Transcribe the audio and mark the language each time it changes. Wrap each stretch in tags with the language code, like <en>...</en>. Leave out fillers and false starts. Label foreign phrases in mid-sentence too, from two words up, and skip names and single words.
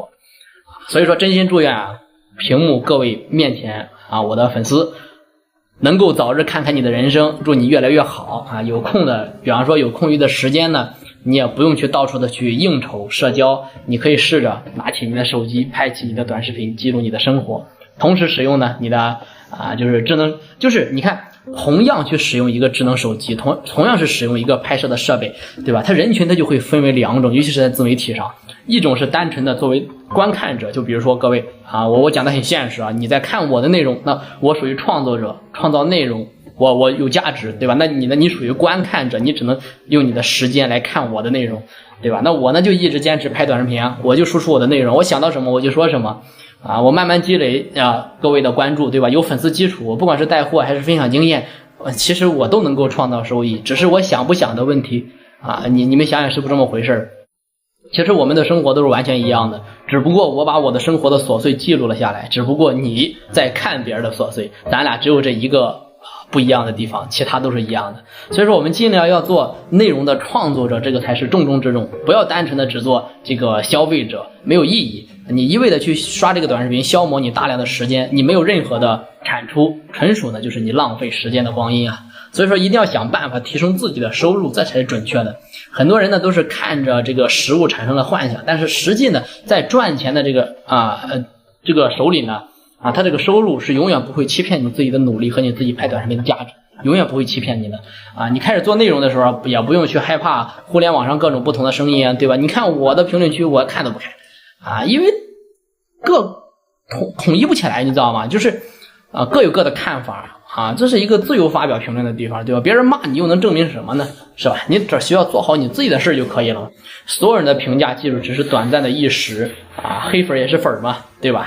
<zh>所以說真心祝願屏幕各位面前我的粉絲能夠早日看看你的人生，祝你越来越好有空的，比方说有空余的时间呢，你也不用去到處的去應酬社交，你可以試着拿起你的手機，拍起你的短視頻，記錄你的生活，同時使用呢你的就是智能，就是你看同樣去使用一个智能手機，同樣是使用一個拍攝的設備，對吧？它人群它就會分為兩種，尤其是在自媒體上，一種是單純的作為觀看者，就比如說各位我講的很現實你在看我的內容，那我屬於創作者，創造內容，我有價值，對吧？那你呢？你屬於觀看者，你只能用你的時間來看我的內容，對吧？那我呢就一直堅持拍短視頻我就輸出我的內容，我想到什麼我就說什麼我慢慢積累各位的關注，對吧？有粉絲基礎，不管是帶貨還是分享經驗其實我都能夠創造收益，只是我想不想的問題你們想想是不是這麼回事？其實我們的生活都是完全一样的，只不过我把我的生活的琐碎记錄了下來，只不過你在看別人的瑣碎，咱倆只有這一個不一樣的地方，其他都是一樣的。所以說我們盡量要做內容的創作者，這個才是重中之重，不要單純的只做這個消費者，沒有意義。你一味的去刷這個短視頻，消磨你大量的時間，你沒有任何的產出，純屬呢就是你浪費時間的光陰啊。所以說一定要想辦法提升自己的收入，这才是準確的。很多人呢都是看着這個實物產生了幻想，但是實際呢在賺錢的這個手裡呢他這個收入是永遠不會欺騙你自己的努力和你自己拍短視頻的價值，永遠不會欺騙你的你開始做內容的時候也不用去害怕互聯網上各種不同的聲音對吧？你看我的評論區我看都不看因為統一不起來，你知道嗎？就是各有各的看法這是一个自由發表評論的地方，對吧？別人罵你又能證明什麼呢？是吧？你只需要做好你自己的事就可以了。所有人的評價記住只是短暫的一時黑粉也是粉嘛，對吧？</zh>